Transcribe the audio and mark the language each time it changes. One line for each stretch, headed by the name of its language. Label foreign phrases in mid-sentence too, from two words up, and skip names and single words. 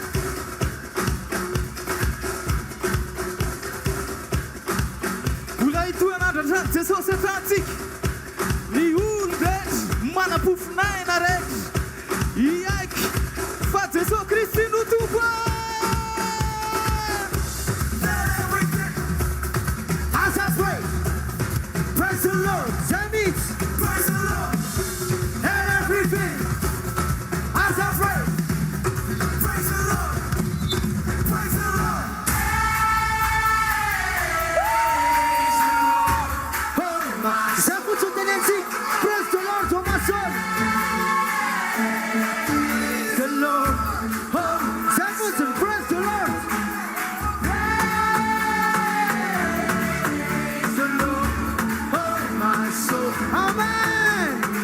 Malagasy: mbola itoan'andratra jesosy atratsika ny olo rehetra manam-pofonayna rehetra iaiky fa jesosy kristy no tompo
English: as I pray praise the Lord that means praise the Lord and everything as I pray praise the Lord praise the Lord praise the Lord oh my soul the Lord oh Samson praise the Lord the Lord oh my soul amen